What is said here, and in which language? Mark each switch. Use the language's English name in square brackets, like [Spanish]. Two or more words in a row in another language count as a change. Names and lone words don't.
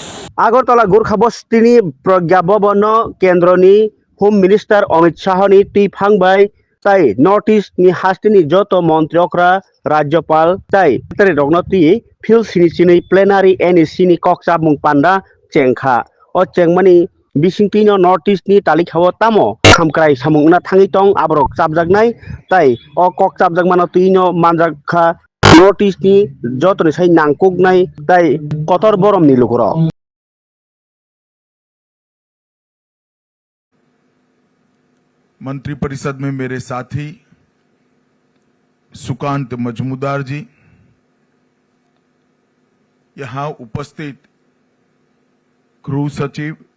[Kok Borok] आगरतला गोरखा बस्तिनि प्रज्ञा भवन केन्द्रनि [English] home minister [Kok Borok] अमित शाहनि थैफांबाय जाय नर्थ इस्टनि हास्तिनि जत मन्त्रियकरा राज्यपाल जाय रगनति फिल सिनि प्लेनारि एनइसिनि कक्साबुं पान्डा चेंखा अ चेंमानि बिसिंतिनो नर्थ इस्टनि तालिखाव तामो खामक्राय सामुंना थाङै तं आबरक चाबजागनाय ताई अ कक चाबजागमानो तुइनो मानजाखा नर्थ इस्टनि जतनि साइ नांकुगनाय ताई कतर बरमनि लुगर [Hindi] मंत्रिपरिषद में मेरे साथी सुकांत मजमूदार जी, यहां उपस्थित गृह सचिव